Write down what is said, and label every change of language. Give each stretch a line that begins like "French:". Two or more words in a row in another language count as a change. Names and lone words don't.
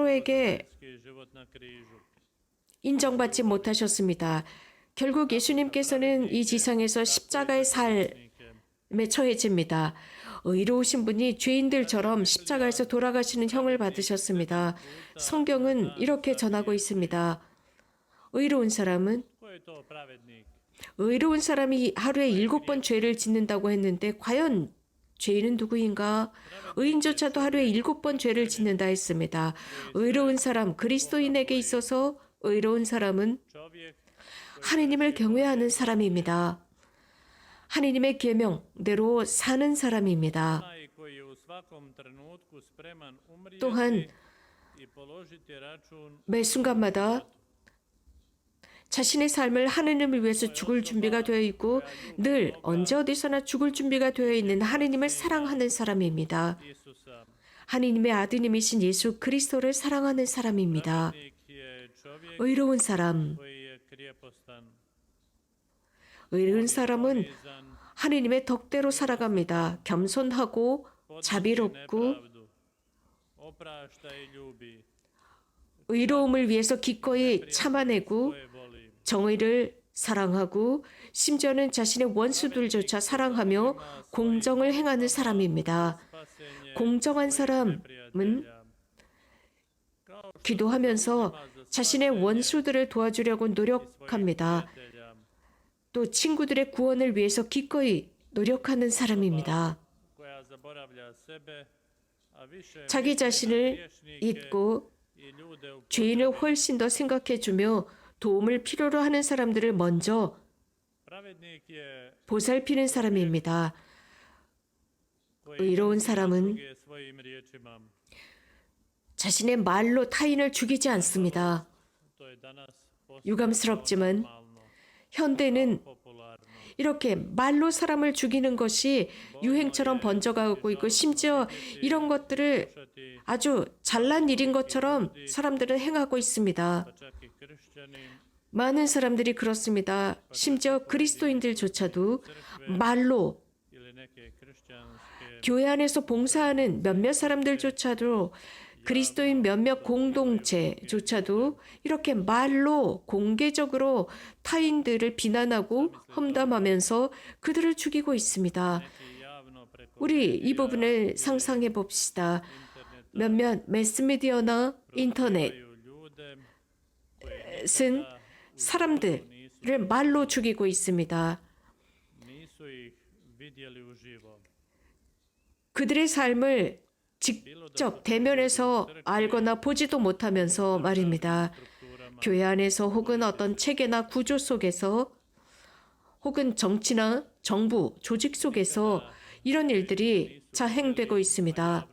Korean: 서로가 서로에게 인정받지 못하셨습니다. 결국 예수님께서는 이 지상에서 십자가의 삶에 처해집니다. 의로우신 분이 죄인들처럼 십자가에서 돌아가시는 형을 받으셨습니다. 성경은 이렇게 전하고 있습니다. 의로운 사람은
Croatian: Ko je to pravednik?
Korean: 의로운 사람이 하루에 7번 죄를 짓는다고 했는데 과연 죄인은 누구인가? 의인조차도 하루에 7번 죄를 짓는다 했습니다. 의로운 사람, 그리스도인에게 있어서 의로운 사람은
Croatian: Čovjek
Korean: 하느님을 경외하는 사람입니다. 하느님의 계명대로 사는 사람입니다.
Croatian: onaj koji je u svakom trenutku spreman
Korean: 또한
Croatian: umrijeti i položiti račun
Korean: 매 순간마다 자신의 삶을 하느님을 위해서 죽을 준비가 되어 있고 늘 언제 어디서나 죽을 준비가 되어 있는 하느님을 사랑하는 사람입니다.
Croatian: Isusa.
Korean: 하느님의 아드님이신 예수 그리스도를 사랑하는 사람입니다.
Croatian: Pravednik je čovjek
Korean: 의로운 사람,
Croatian: koji je krijepostan.
Korean: 의로운 사람은 Izan 하느님의 덕대로 살아갑니다. 겸손하고 자비롭고
Croatian: nepravdu. Oprašta i ljubi.
Korean: 의로움을 위해서 기꺼이 참아내고
Croatian: Koje voli.
Korean: 정의를 사랑하고 심지어는 자신의 원수들조차 사랑하며 공정을 행하는 사람입니다.
Croatian: Spasenje
Korean: 공정한 사람은
Croatian: prijatelja. Kao što
Korean: 기도하면서 자신의 원수들을 도와주려고 노력합니다.
Croatian: prijatelja.
Korean: 또 친구들의 구원을 위해서 기꺼이 노력하는 사람입니다.
Croatian: koja zaboravlja sebe, a više
Korean: 자기 자신을
Croatian: griješnike
Korean: 잊고
Croatian: i ljude u
Korean: 죄인을 훨씬 더 생각해주며 도움을 필요로 하는 사람들을 먼저
Croatian: pravednik je
Korean: 보살피는 사람입니다.
Croatian: koji
Korean: 의로운 사람은
Croatian: druge svojim riječima.
Korean: 자신의 말로 타인을 죽이지 않습니다.
Croatian: To je danas postalo
Korean: 유감스럽지만
Croatian: normalno,
Korean: 현대는
Croatian: popularno.
Korean: 이렇게 말로 사람을 죽이는 것이 유행처럼 번져가고 있고 심지어 이런 것들을
Croatian: Slušati,
Korean: 아주 잘난 일인 것처럼 사람들은 행하고 있습니다.
Croatian: pa čak i kršćani,
Korean: 많은 사람들이 그렇습니다. 심지어 그리스도인들조차도 말로
Croatian: ili neke kršćanske
Korean: 교회 안에서 봉사하는 몇몇 사람들조차도 그리스도인 몇몇 공동체조차도 이렇게 말로 공개적으로 타인들을 비난하고 험담하면서 그들을 죽이고 있습니다.
Croatian: neki javno preko
Korean: 우리 이 부분을 상상해 봅시다. 몇몇 매스미디어나 인터넷
Croatian: mediju ljude
Korean: 은 사람들을 말로 죽이고 있습니다.
Croatian: nisu ih vidjeli uživo.
Korean: 그들의 삶을 직접 대면에서 알거나 보지도 못하면서 말입니다. 교회 안에서 혹은 어떤 체계나 구조 속에서 혹은 정치나 정부, 조직 속에서 이런 일들이 자행되고 있습니다.